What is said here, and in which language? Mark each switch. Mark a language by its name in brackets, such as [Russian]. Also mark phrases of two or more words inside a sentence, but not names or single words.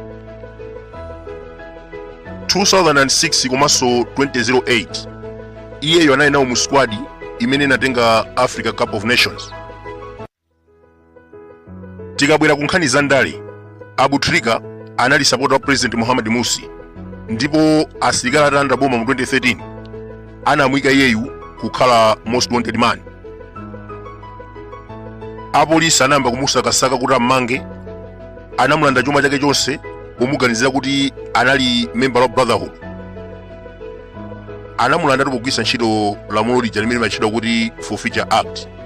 [Nyanja] 2006 komanso 2008 iyeyo anali nawo mu squad imene inatenga Africa Cup of Nations. Tikabwera ku nkhani za ndale, Abu Trika anali supporter wa President Mohamed Morsi, ndipo asilikali atalanda boma mu 2013 anamuyika iyeyu kukhala [English] most wanted man. [Nyanja] Apolisi anayamba kumusakasaka kuti ammange, anamulanda chuma chake chonse pomuganizira kuti anali member wa Brotherhood. Anamulanda pogwiritsa ntchito lamulo lija limene limatchedwa kuti Forfeiture Act.